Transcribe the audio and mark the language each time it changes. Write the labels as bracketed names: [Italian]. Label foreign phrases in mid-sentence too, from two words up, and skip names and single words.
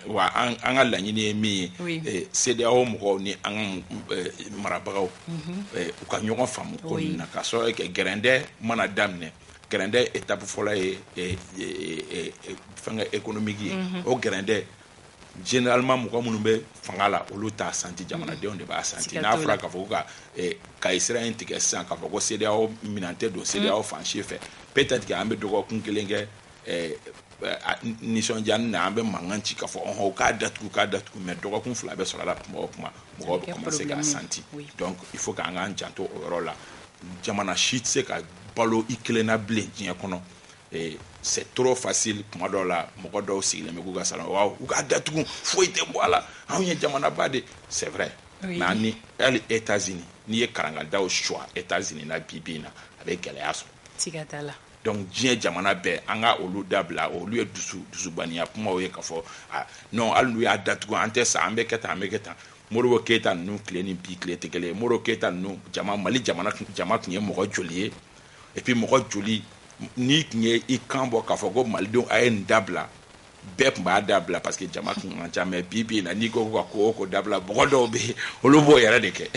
[Bambara] wa an ka laɲini ye min ye CEDEAO mɔgɔw ni an ka marabagaw u ka ɲɔgɔn faamu ko nin na ka sɔrɔ gɛrɛndɛ mana daminɛ gɛrɛndɛ étape fɔlɔ ye fɛngɛ économique ye o gɛrɛndɛ généralement mɔgɔ minnu bɛ fanga la olu t'a santi jamanadenw de b'a santi n'a fɔra k'a fɔ ka Israël in tigɛ sisan k'a fɔ ko CEDEAO minɛn tɛ don CEDEAO fan si fɛ [French] peut-être que [Bambara] an bɛ dɔgɔkun kelen kɛ nisɔndiya na an bɛ mankan ci k'a fɔ o k'a datugu mais dɔgɔkun fila bɛ sɔrɔ a la kuma o kuma mɔgɔw bɛ commencer k'a santi [French] donc il faut [Bambara] k'an k'an janto o yɔrɔ la jamana si tɛ se ka balo i kelen na bilen diɲɛ kɔnɔ [French] c'est trop facile [Bambara] kuma dɔw la mɔgɔ dɔw sigilen bɛ k'u ka salon waaw u ka datugu foyi tɛ bɔ a la anw ye jamanaba de [French] c'est vrai mais [Bambara] ani hali États-Unis n'i ye karangadaw choix États-Unis na bi in na a bɛ gɛlɛya sɔrɔ siga t'a la donc diɲɛ jamana bɛɛ an ka olu dabila olu ye dusubaniya kumaw ye k'a fɔ non hali n'u y'a datugu an tɛ sa an bɛ kɛ tan Modibo Keyita ninnu tile ni bi tile tɛ kelen ye Modibo Keyita ninnu Mali jama tun ye mɔgɔ joli ye [French] et puis [Bambara] mɔgɔ joli n'i tun ye i kan bɔ k'a fɔ ko malidenw a ye nin dabila bɛɛ tun b'a dabila [French] parce que [Bambara] jama tun man ca mais bi in na n'i ko ka ko o ko dabila mɔgɔ dɔw bɛ yen olu b'o yɛrɛ de kɛ.